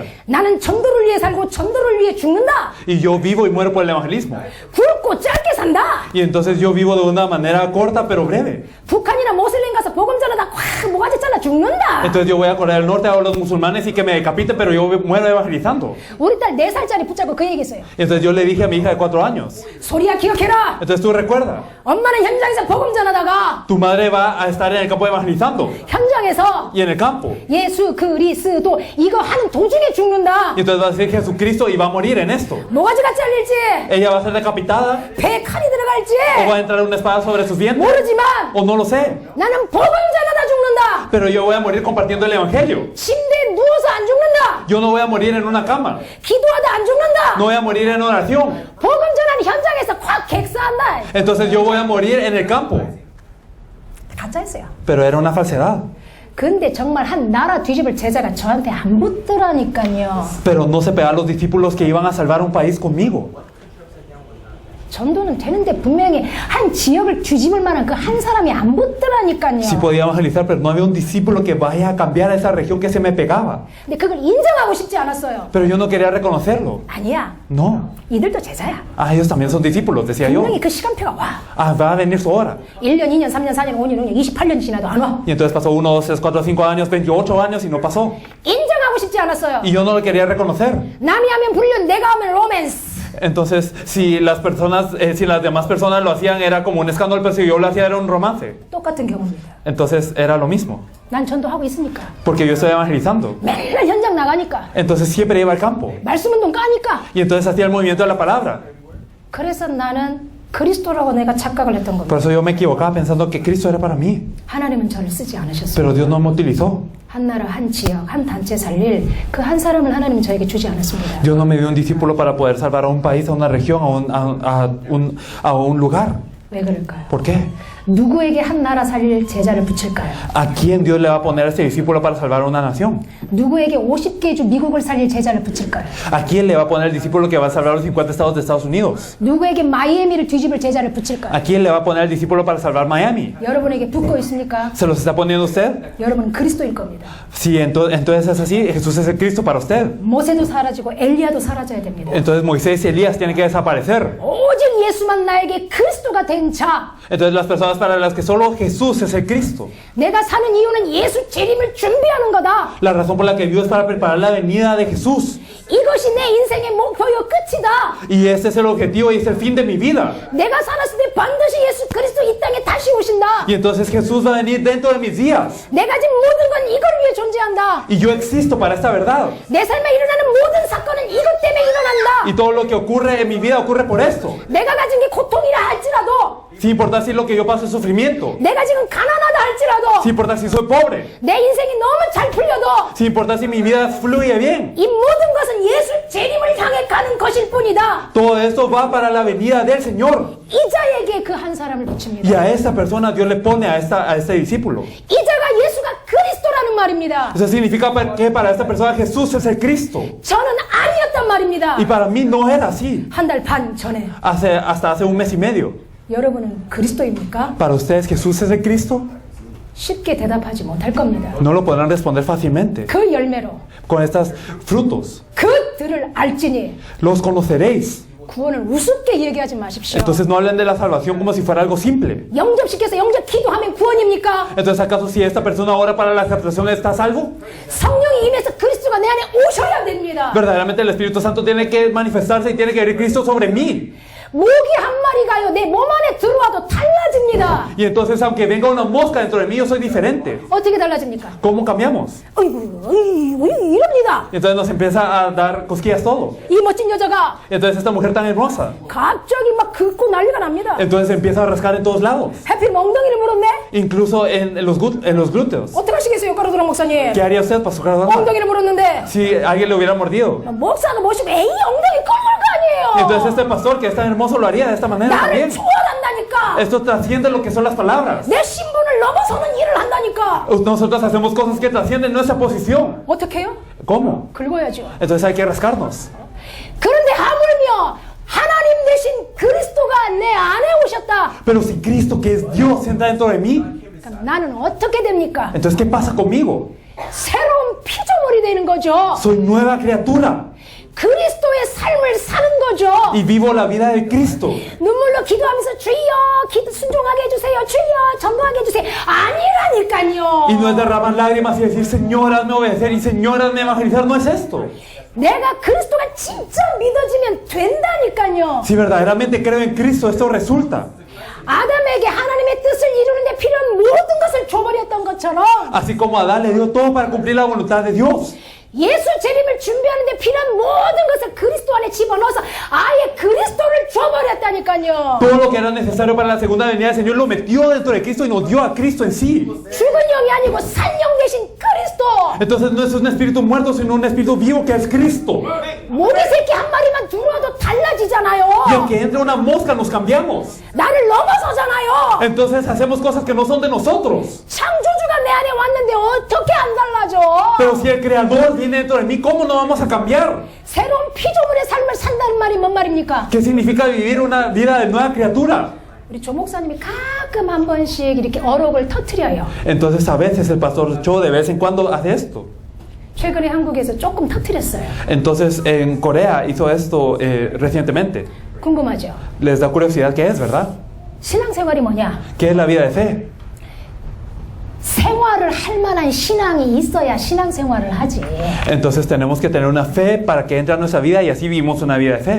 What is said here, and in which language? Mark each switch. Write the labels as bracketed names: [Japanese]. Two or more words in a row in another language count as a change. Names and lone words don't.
[Korean] 나는 전도를 위해 살고 전도를 위해 죽는다. [Spanish] Y yo vivo y muero por el evangelismo. [Korean] 굵고 짧게 산다. [Spanish] Y entonces yo vivo de una manera corta pero breve. [Korean] 북한이나 모슬림 가서 복음 전하다 확 모가지 잘라 죽는다. [Spanish] Entonces yo voy a Corea del Norte a los musulmanes y que me decapiten, pero yo muero evangelizando. [Korean] 우리 딸 4살짜리 붙잡고 그 얘기했어요. [Spanish] Y entonces yo le dije a mi hija de 4 años. [Korean] 소리야 기억해라. [Spanish] Entonces tú recuerda, [Korean] 엄마는 현장에서 복음 전하다가 [Spanish] tu madre va a estar en el campo evangelizando. [Korean] 현장에서 [Spanish] Y en el campo. [Korean] 예수 그리스도 이거 하는 도중에 죽는다. [Spanish] Y entonces va a decir Jesucristo y va a morir en esto. [Korean] 모가지가 잘릴지, [Spanish] Ella va a ser decapitada [Korean] 배에 칼이 [Spanish] o [Korean] 들어갈지 [Spanish] va a entrar una espada sobre sus vientres [Korean] 모르지만 [Spanish] o no lo sé. [Korean] 나는 복음 전하다 죽는다. [Spanish] Pero yo voy a morir compartiendo el evangelio. [Korean] 침대에 누워서 안 죽는다. [Spanish] Yo no voy a morir en una cama. [Korean] 기도하다 안 죽는다. [Spanish] No voy a morir en oración. [Korean] 복음 전하는 현장에서 확 객사한다. [Spanish] Entonces yo voy a morir en el campo. [Korean] 가짜였어요. [Spanish] Pero era una falsedad. [Korean] 근데 정말 한 나라 뒤집을 제자가 저한테 안 붙더라니까요. [Spanish] Pero no se pegaban los discípulos que iban a salvar un país conmigo. [Korean] 전도는 되는데 분명히 한 지역을 뒤집을 만한 그 한 사람이 안 붙더라니까요. [Spanish] Sí podía evangelizar, pero no había un discípulo que vaya a cambiar a esa región que se me pegaba. [Korean] 근데 그걸 인정하고 싶지 않았어요. [Spanish] Pero yo no quería reconocerlo. [Korean] 아니야. [Spanish] No. [Korean] 이들도 제자야. [Spanish] Ah, ellos también son discípulos, decía yo. [Korean] 분명히 그 시간표가 와. [Spanish] Ah, va a venir su hora. [Korean] 1년, 2년, 3년, 4년, 5년, 6년, 28년 지나도 안 와. [Spanish] Y entonces pasó 1, 2, 3, 4, 5 años, 28 años y no pasó. [Korean] 인정하고 싶지 않았어요. [Spanish] Y yo no lo quería reconocer. [Korean] 남이 하면 불륜, 내가 하면 로맨스. [Spanish] Entonces, si las demás personas lo hacían era como un escándalo, pero si yo lo hacía era un romance. [Korean] 똑같은 경우입니다. [Spanish] Entonces era lo mismo. [Korean] 난 전도하고 있으니까. [Spanish] Porque yo estoy evangelizando. [Korean] 맨날 현장 나가니까. [Spanish] Entonces siempre iba al campo. [Korean] 말씀 운동 까니까. [Spanish] Y entonces hacía el movimiento de la palabra. [Korean] 그래서 나는 그리스도라고 내가 착각을 했던 겁니다. [Spanish] Por eso yo me equivocaba pensando que Cristo era para mí. [Korean] 하나님은 저를 쓰지 않으셨어요. [Spanish] Pero Dios no me utilizó. [Korean] 한 나라, 한 지역, 한 단체 살릴 그 한 사람을 하나님은 저에게 주지 않았습니다. [Spanish] Dios no me dio un discípulo para poder salvar a un país, a una región, a un lugar. [Korean] 왜 그럴까요? [Spanish] ¿Por qué? [Korean] 누구에게 한 나라 살릴 제자를 붙일까요? [Spanish] ¿A quién Dios le va a poner a este discípulo para salvar a una nación? [Korean] 누구에게 50개 주 미국을 살릴 제자를 붙일까요? [Spanish] ¿A quién le va a poner el discípulo que va a salvar a los 50 estados de Estados Unidos? [Korean] 누구에게 마이애미를 뒤집을 제자를 붙일까요? [Spanish] ¿A quién le va a poner el discípulo para salvar Miami? [Korean] 여러분에게 붙고 있습니까? [Spanish] ¿Se los está poniendo usted? [Korean] 여러분은 그리스도일 겁니다. [Spanish] Sí, entonces es así. Jesús es el Cristo para usted. [Korean] 모세도 사라지고 엘리야도 사라져야 됩니다. [Spanish] Entonces Moisés y Elías tienen que desaparecer. [Korean] 오직 예수만 나에게 그리스도가 된 자. [Spanish] Entonces las personas para las que solo Jesús es el Cristo. [Korean] 내가 사는 이유는 예수 재림을 준비하는 거다. [Spanish] La razón por la que vivo es para preparar la venida de Jesús. [Korean] 이것이 내 인생의 목표요 끝이다. [Spanish] Y ese es el objetivo y es el fin de mi vida. [Korean] 내가 살았을 때 반드시 예수 그리스도 이 땅에 다시 오신다. [Spanish] Y entonces Jesús va a venir dentro de mis días. [Korean] 내가 지금 모든 건 이걸 위해 존재한다. [Spanish] Y yo existo para esta verdad. [Korean] 내 삶에 일어나는 모든 사건은 이것 때문에 일어난다. [Spanish] Y todo lo que ocurre en mi vida ocurre por esto. [Korean] 내가 가진 게 고통이라 할지라도, [Spanish] Sin importar si lo que yo paso es sufrimiento. [Korean] 내가 지금 가난하다 할지라도, [Spanish] Sin importar si soy pobre. [Korean] 내 인생이 너무 잘 풀려도 [Spanish] Sin importar si mi vida fluye bien. [Korean] 이 모든 것은 예수 재림을 향해 가는 것일 뿐이다. [Spanish] Todo esto va para la venida del Señor. [Korean] 이 자에게 그 한 사람을 [Spanish] Y [Korean] 붙입니다. [Spanish] a esa persona Dios le pone a este discípulo. [Korean] 이 자가 예수가 그리스도라는 말입니다. [Spanish] Eso significa que para esta persona Jesús es el Cristo. [Korean] 저는 아니었단 말입니다. [Spanish] Y para mí no era así. [Korean] 한 달 반 전에. [Spanish] Hasta hace un mes y medio. [Korean] 여러분은 그리스도입니까? [Spanish] Para ustedes Jesús es el Cristo. [Korean] 쉽게 대답하지 못할 겁니다. [Spanish] No lo podrán responder fácilmente. [Korean] 그 열매로 [Spanish] Con estos frutos [Korean] 그들을 알지니 [Spanish] los conoceréis. [Korean] 구원을 우습게 얘기하지 마십시오. [Spanish] Entonces no hablen de la salvación como si fuera algo simple. [Korean] 영접시켜서 영접 기도하면 구원입니까? [Spanish] Entonces ¿acaso si esta persona ora para la aceptación está a salvo? [Korean] 성령이 임해서 그리스도가 내 안에 오셔야 됩니다. [Spanish] Verdaderamente el Espíritu Santo tiene que manifestarse y tiene que venir Cristo sobre mí. [Korean] 모기 한 마리가요 내 몸 안에 들어와도 달라집니다. [Spanish] Y entonces aunque venga una mosca dentro de mí yo soy diferente. [Korean] 어떻게 달라집니까? [Spanish] ¿Cómo cambiamos? [Korean] 어이구 이럽니다. [Spanish] Y entonces nos empieza a dar cosquillas todo. [Korean] 이 멋진 여자가 [Spanish] Y entonces esta mujer tan hermosa. [Korean] 갑자기 막 긁고 난리가 납니다. [Spanish] Entonces empieza a rascar en todos lados. [Korean] 하필 엉덩이를 물었네? [Spanish] Incluso en los glúteos. [Korean] 어떻게 하시겠어요, 가로드랑 목사님? [Spanish] ¿Qué haría usted, Pastor Carlos? [Korean] 엉덩이를 물었는데 [Spanish] Si alguien le hubiera mordido. [Korean] 목사가 모시고 에이 엉덩이 긁을 거 [Spanish] Y [Korean] 아니에요. [Spanish] entonces este pastor que es tan hermoso lo haría de esta manera [Korean] 나를 [Spanish] también. [Korean] 초월한다니까. [Spanish] Esto trasciende lo que son las palabras. [Korean] 내 신분을 넘어서는 일을 한다니까. [Spanish] Nosotros hacemos cosas que trascienden nuestra posición. [Korean] 어떻게 해요? [Spanish] ¿Cómo? [Korean] 긁어야죠. [Spanish] Entonces hay que rascarnos. [Korean] 그런데 하물며 하나님 대신 그리스도가 내 안에 오셨다. [Spanish] Pero si Cristo, que es Dios, entra dentro de mí, [Korean] 그럼 나는 어떻게 됩니까? [Spanish] entonces ¿qué pasa conmigo? [Korean] 새로운 피조물이 되는 거죠. [Spanish] Soy nueva criatura [Korean] 그리스도의 삶을 사는 거죠. [Spanish] y vivo la vida de Cristo. [Korean] 눈물로 기도하면서 주여 순종하게 해주세요. 주여 전도하게 해주세요. 아니라니까요. [Spanish] Y no es derramar lágrimas y decir, Señor, hazme obedecer y Señor, hazme evangelizar. No es esto. [Korean] 내가 그리스도가 진짜 믿어지면 된다니까요. [Spanish] Si verdaderamente creo en Cristo, esto resulta. [Korean] 아담에게 하나님의 뜻을 이루는데 필요한 모든 것을 줘버렸던 것처럼 [Spanish] Así como Adán le dio todo para cumplir la voluntad de Dios. [Korean] 예수 재림을 준비 준비하는데 필요한 모든 것을 그리스도 안에 집어넣어서 아예 그리스도를 줘버렸다니까요. [Spanish] Todo lo que era necesario para la segunda venida del Señor lo metió dentro de Cristo y nos dio a Cristo en sí. [Korean] 죽은 영이 아니고 산 영 대신 그리스도. [Spanish] Entonces no es un espíritu muerto, sino un espíritu vivo que es Cristo. [Korean] 모기 새끼 한 마리만 들어와도 달라지잖아요. [Spanish] Y aunque entre una mosca nos cambiamos. [Korean] 나를 넘어서잖아요. [Spanish] Entonces hacemos cosas que no son de nosotros. [Korean] 창조주가 내 안에 왔는데 어떻게 안 달라져? [Spanish] Pero si el Creador viene dentro de mí, ¿cómo no vamos a cambiar? [Korean] 새로운 피조물의 삶을 산다는 말이 뭔 말입니까? [Spanish] ¿Qué significa vivir una vida de nueva criatura? [Korean] 우리 조 목사님이 가끔 한 번씩 이렇게 어록을 터트려요. [Spanish] Entonces a veces el pastor Cho de vez en cuando hace esto. [Korean] 최근에 한국에서 조금 터트렸어요. [Spanish] Entonces en Corea hizo esto recientemente. [Korean] 궁금하죠? [Spanish] Les da curiosidad qué es, ¿verdad? [Korean] 신앙생활이 뭐냐? [Spanish] ¿Qué es la vida de fe? [Korean] 생활을 할 만한 신앙이 있어야 신앙생활을 하지. [Spanish] Entonces tenemos que tener una fe para que entre a nuestra vida y así vivimos una vida de fe.